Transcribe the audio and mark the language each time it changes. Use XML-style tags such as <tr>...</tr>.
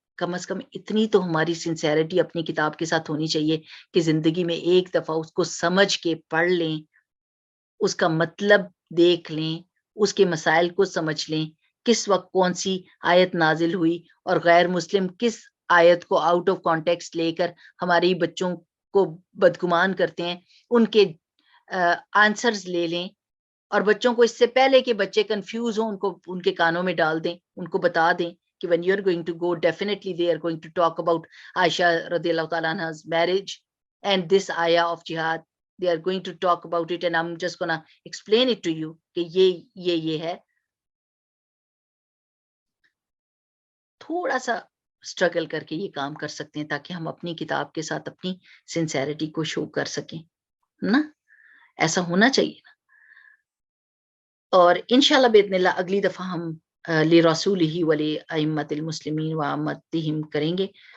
<ur>کم از کم اتنی تو ہماری سنسیئرٹی اپنی کتاب کے ساتھ ہونی چاہیے کہ زندگی میں ایک دفعہ اس کو سمجھ کے پڑھ لیں، اس کا مطلب دیکھ لیں، اس کے مسائل کو سمجھ لیں، کس وقت کون سی آیت نازل ہوئی، اور غیر مسلم کس آیت کو آؤٹ آف کانٹیکسٹ لے کر ہمارے بچوں کو بدگمان کرتے ہیں، ان کے آنسرز لے لیں، اور بچوں کو اس سے پہلے کہ بچے کنفیوز ہوں ان کے کانوں میں ڈال دیں، ان کو بتا دیں کہ</ur> <en>when you are going to go, definitely they are going to talk about Aisha radiallahu ta'ala anha's marriage and this ayah of jihad. They are going to talk about it and I'm just gonna explain it to you</en> <ur>کہ یہ ہے. تھوڑا سا struggle کر کے یہ کام کر سکتے ہیں تاکہ ہم اپنی کتاب کے ساتھ اپنی سنسیئرٹی کو شو کر سکیں نا. ایسا ہونا چاہیے نا. اور انشاءاللہ باذن اللہ اگلی دفعہ ہم</ur> <ar>لرسولہ ولائمۃ المسلمین وعامتہم</ar> <ur>کریں گے.</ur>